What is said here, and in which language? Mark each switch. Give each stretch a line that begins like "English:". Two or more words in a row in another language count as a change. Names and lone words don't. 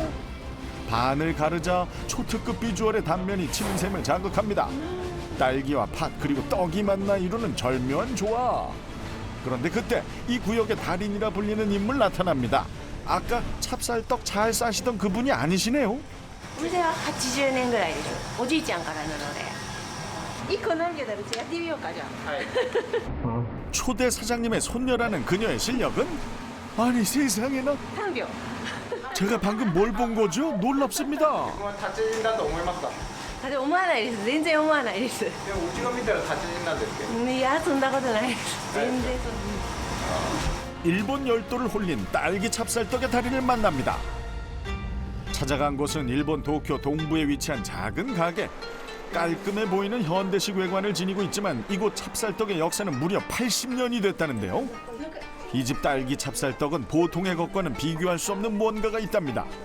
Korean: 반을 가르자 초특급 비주얼의 단면이 침샘을 자극합니다. 딸기와 팥 그리고 떡이 만나 이루는 절묘한 조화. 그런데 그때 이 구역의 달인이라 불리는 인물 나타납니다. 아까 찹쌀떡 잘 싸시던 그분이 아니시네요.
Japanese: これは80年ぐらいでしょ。おじいちゃんからなので。1個飲んでたら違ってみようかじゃあ。
Korean: 초대 사장님의 손녀라는 그녀의 실력은? 아니 세상에나.
Japanese: 3秒。
Korean: 제가 방금 뭘 본 거죠? 놀랍습니다.
Japanese: でも思わないです。全然思わないです。でもうちが見たら達人なんですけど。いやそんなことないです。全然そんな。
Korean: 일본 열도를 홀린 딸기 찹쌀떡의 달인을 만납니다. 찾아간 곳은 일본 도쿄 동부에 위치한 작은 가게. 깔끔해 보이는 현대식 외관을 지니고 있지만 이곳 찹쌀떡의 역사는 무려 80년이 됐다는데요. 이 집 딸기 찹쌀떡은 보통의 것과는 비교할 수 없는 무언가가 있답니다.